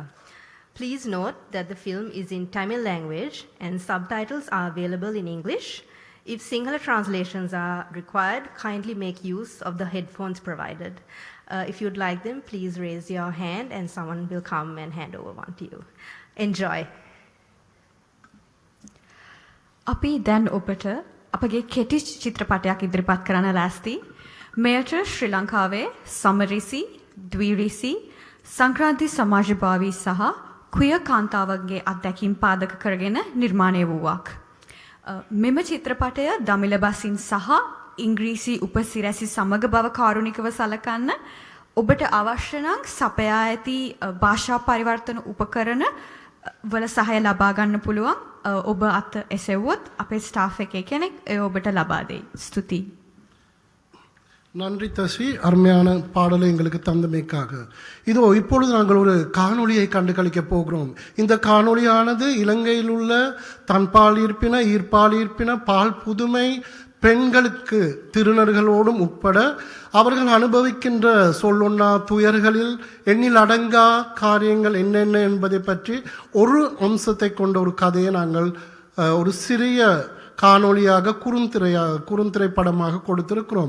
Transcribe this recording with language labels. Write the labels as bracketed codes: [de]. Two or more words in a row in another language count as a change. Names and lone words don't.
[en] Please note that the film is in Tamil language and subtitles are available in English. If Sinhala translations are required, kindly make use of the headphones provided. If you'd like them, please raise your hand and someone will come and hand over one to you. Enjoy. [si] අපි දැන් ඔබට අපගේ කෙටි චිත්‍රපටයක් ඉදිරිපත් කරන්න ලෑස්ති. මෙයට ශ්‍රී ලංකාවේ සමරිසි, ද්විරිසි, සංක්‍රාන්ති සමාජභාවී සහ ක්වියර් කාන්තාවන්ගේ අත්දැකීම් පාදක කරගෙන නිර්මාණය වූවක්. මෙම චිත්‍රපටය දමිළ බසින් සහ ඉංග්‍රීසි උපසිරැසි සමග බව කාරුණිකව සලකන්න. ඔබට අවශ්‍ය නම් සපයා ඇති භාෂා පරිවර්තන උපකරණ වල සහාය ලබා ගන්න පුළුවන්. ඔබ අත එසෙව්වොත් අපේ ස්ටාෆ් එකේ කෙනෙක් ඒ ඔබට ලබා දෙයි. ස්තුතියි. [ta] நன்றி தஸ்வி, அருமையான பாடலை எங்களுக்கு தந்தமைக்காக. இதோ இப்பொழுது நாங்கள் ஒரு காணொளியை கண்டுகளிக்க போகிறோம். இந்த காணொளியானது இலங்கையில் உள்ள தன்பால் ஈர்ப்பின, ஈர்ப்பால் ஈர்ப்பின, பால் புதுமை பெண்களுக்கு திருநர்களோடும் உட்பட அவர்கள் அனுபவிக்கின்ற சொல்லொன்னா துயர்களில் எண்ணில் அடங்கா காரியங்கள் என்னென்ன என்பதை பற்றி ஒரு அம்சத்தை கொண்ட ஒரு கதையை நாங்கள் ஒரு சிறிய காணொளியாக குறுந்திரைப்படமாக கொடுத்திருக்கிறோம்.